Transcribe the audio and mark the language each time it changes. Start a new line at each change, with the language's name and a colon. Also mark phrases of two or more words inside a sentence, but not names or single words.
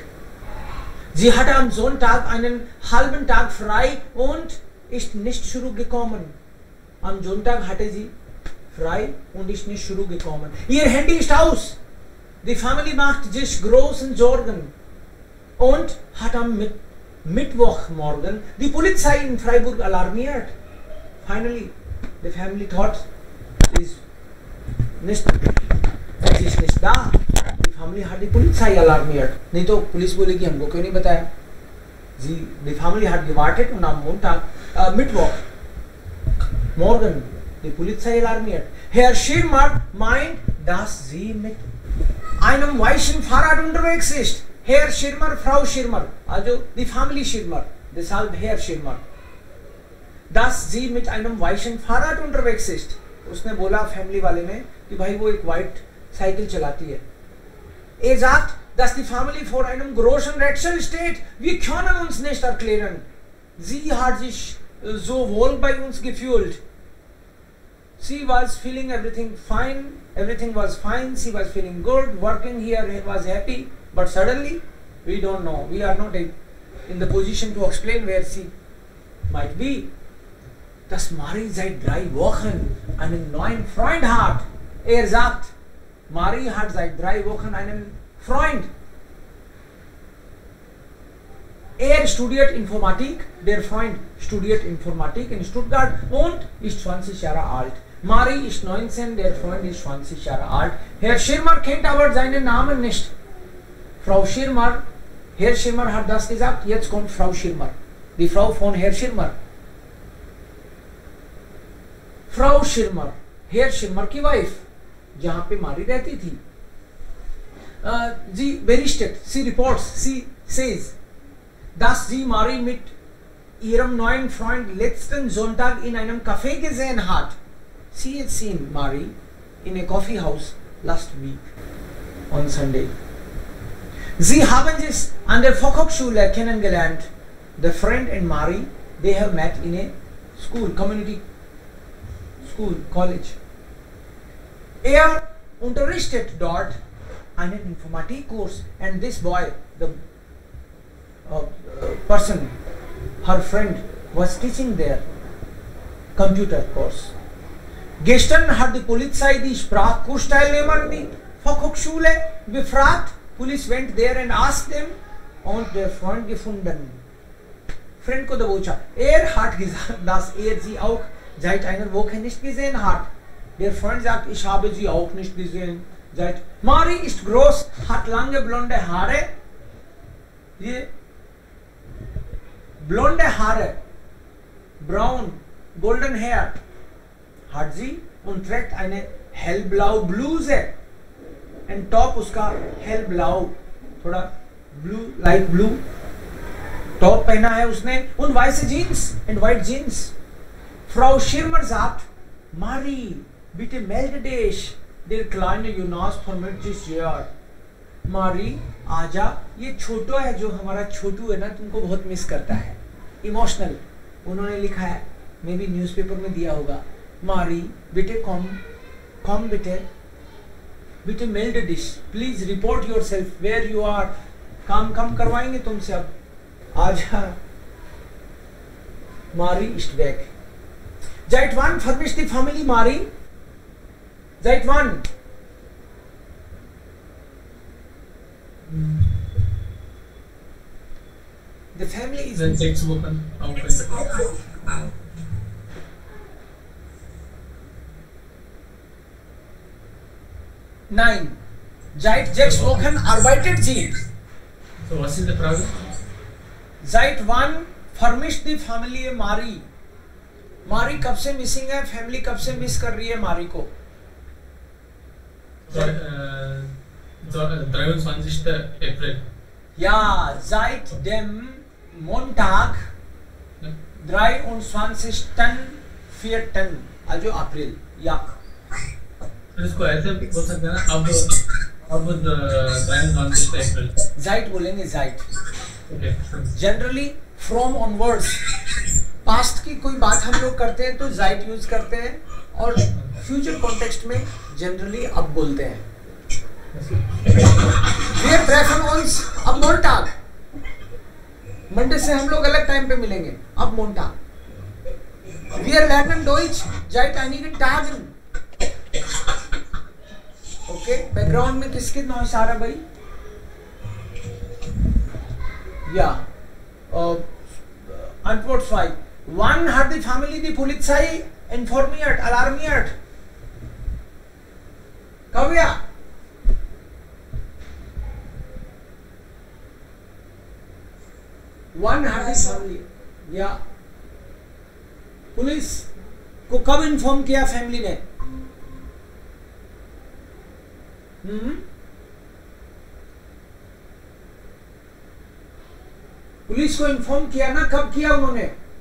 German: Sie hatte am Sonntag einen halben Tag frei und ist nicht zurückgekommen. Am Sonntag hatte sie frei und ist nicht zurückgekommen. Ihr Handy ist aus. Die Familie macht sich großen Sorgen und hat am Mittwochmorgen die Polizei in Freiburg alarmiert.
English: Finally, the family thought
German: sie ist nicht da. Die Familie hat die Polizei alarmiert.
Hindi: नहीं तो पुलिस बोलेगी हमको क्यों नहीं बताया?
German: Die Familie hat gewartet und am Montag, Mittwoch morgen die Polizei alarmiert. Herr Schirmer meint, dass sie mit einem weißen Fahrrad unterwegs ist. Herr Schirmer, Frau Schirmer, also die Familie Schirmer, deshalb Herr Schirmer. Dass sie mit einem weißen Fahrrad unterwegs ist.
Hindi: उसने बोला फैमिली वाले ने कि भाई वो एक
English: white cycle
Hindi: चलाती है.
German: sagt, dass die Familie vor einem großen Rätsel steht. Wir können uns nicht erklären. Sie hat sich so wohl bei uns gefühlt.
English: She was feeling everything fine. Everything was fine. She was feeling good. Working here was happy. But suddenly, we don't know. We are not in the position to explain where she might be.
German: Dass Marie seit 3 Wochen einen neuen Freund hat. Sagt, Marie hat seit 3 Wochen einen Freund. Studiert Informatik, der Freund studiert Informatik in Stuttgart und ist 20 Jahre alt. Marie ist 19, der Freund ist 20 Jahre alt. Herr Schirmer kennt aber seinen Namen nicht. Frau Schirmer, Herr Schirmer hat das gesagt, jetzt kommt Frau Schirmer, die Frau von Herr Schirmer.
Hindi: Frau Schirmer, Herr Schirmer की वाइफ, जहाँ पे मारी रहती थी.
German: Sie berichtet, sie reports, sie says, dass sie Marie mit ihrem neuen Freund letzten Sonntag in einem Café gesehen hat.
English: Sie had seen Marie in a coffee house last week on Sunday.
German: Sie haben sich an der Volkshochschule kennengelernt.
English: The friend and Marie, they have met in a school, community school, college.
German: Unterrichtet dort einen Informatikkurs
English: and this boy, the person, her friend, was teaching there computer course.
German: Gestern hat die Polizei die Sprachkursteilnehmer die Volkshochschule befragt.
English: Police went there and asked them
German: und der Freund gefunden.
Hindi: Freund को दबोचा.
German: Hat gesagt, dass sie auch seit einer Woche nicht gesehen hat. Der Freund sagt, ich habe sie auch nicht gesehen. Marie ist groß, hat lange blonde Haare. Blonde Haare,
English: brown, golden hair
German: hat sie und trägt eine hellblau Bluse.
English: Und top उसका hellblau, थोड़ा blue, light blue top
Hindi: पहना है उसने
German: und weiße Jeans
English: and white jeans.
German: Frau Schirmer sagt, Marie, bitte melde dich. Der kleine Jonas vermisst dich sehr.
Hindi: मारी आजा, ये छोटू है जो हमारा छोटू है ना, तुमको बहुत मिस करता है. इमोशनल उन्होंने लिखा है, मे भी न्यूज़पेपर में दिया होगा.
German: Marie bitte komm bitte meld dich,
English: please report yourself where you are.
Hindi: काम करवाएंगे तुमसे अब, आजा.
English: Marie is back.
German: Seit wann vermisst die Familie Marie? Seit wann?
English: The family is
German: Seit 6 Wochen auch. Nein. Seit 6 Wochen arbeitet sie. So was ist die Frage? Seit wann vermisst die Familie Marie?
Hindi: मारी कब से मिसिंग है, फैमिली कब से मिस कर रही है मारी को?
German: 23. April. Ja, seit dem Montag 23.04. also April. Ja.
Hindi: इसको ऐसे बोल सकते हैं ना, अब 23. April. Seit बोलेंगे seit.
English: Okay. Generally from onwards.
Hindi: पास्ट की कोई बात हम लोग करते हैं तो जाइट यूज करते हैं, और
English: future context
Hindi: में जनरली अब बोलते हैं.
German: Wir treffen uns ab Montag.
Hindi: मंडे से हम लोग अलग टाइम पे मिलेंगे, अब Montag.
German: Wir lernen Deutsch seit einigen Tagen.
Hindi: ओके, बैकग्राउंड में किसके नॉइस आ रहा भाई?
German: या Antwort 5. Wann hat die Familie die Polizei informiert, alarmiert? Kavya? Wann hat die Familie?
Hindi: या पुलिस को कब इन्फॉर्म किया फैमिली ने? पुलिस को इन्फॉर्म किया ना, कब किया उन्होंने?